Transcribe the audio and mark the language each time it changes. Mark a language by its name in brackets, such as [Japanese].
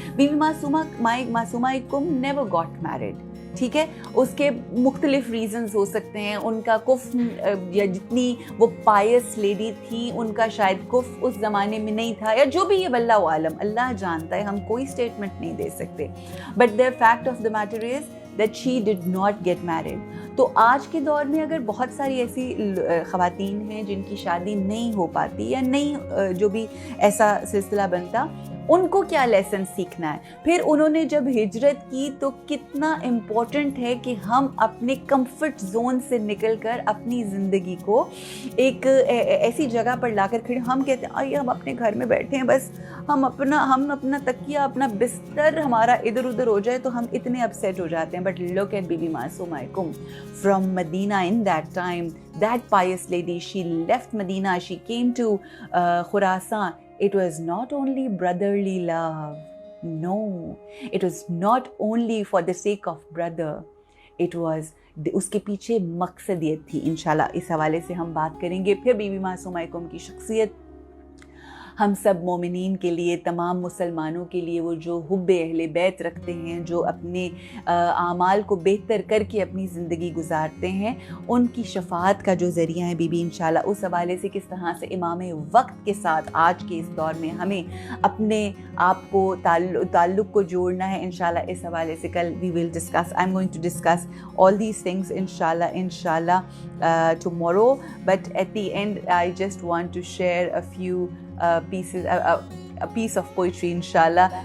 [English] Be be Masuma come never got married. [Urdu] ٹھیک ہے، اس کے مختلف ریزنز ہو سکتے ہیں. ان کا کفر، یا جتنی وہ پائس لیڈی تھی ان کا شاید کفر اس زمانے میں نہیں تھا، یا جو بھی یہ واللہ عالم، اللہ جانتا ہے، ہم کوئی اسٹیٹمنٹ نہیں دے سکتے. [English] But the fact of the matter is that she did not get married. [Urdu] تو آج کے دور میں اگر بہت ساری ایسی خواتین ہیں جن کی شادی نہیں ہو پاتی، یا نہیں جو بھی ایسا سلسلہ بنتا، ان کو کیا لیسن سیکھنا ہے. پھر انہوں نے جب ہجرت کی تو کتنا امپورٹنٹ ہے کہ ہم اپنے کمفرٹ زون سے نکل کر اپنی زندگی کو ایک ایسی جگہ پر لا کر کھڑے. ہم کہتے ہیں آئیے ہم اپنے گھر میں بیٹھے ہیں، بس ہم اپنا تکیہ، اپنا بستر ہمارا ادھر ادھر ہو جائے تو ہم اتنے اپسیٹ ہو جاتے ہیں. [English] But look at Bibi Masooma come from Medina. In that time that pious lady, she left Medina, she came to Khurasan. It was not only brotherly love, no, it was not only for the sake of brother, it was [Urdu] اس کے پیچھے مقصدیت تھی. انشاءاللہ اس حوالے سے ہم بات کریں گے. پھر بی بی معصومہ کم کی شخصیت ہم سب مومنین کے لیے، تمام مسلمانوں کے لیے، وہ جو حب اہل بیت رکھتے ہیں، جو اپنے اعمال کو بہتر کر کے اپنی زندگی گزارتے ہیں، ان کی شفاعت کا جو ذریعہ ہے بی بی. انشاءاللہ اس حوالے سے کس طرح سے امام وقت کے ساتھ آج کے اس دور میں ہمیں اپنے آپ کو تعلق کو جوڑنا ہے. انشاءاللہ اس حوالے سے کل [English] we will discuss. I'm going to discuss all these things inshallah tomorrow. But at the end I just want to share a few pieces, a piece of poetry inshallah.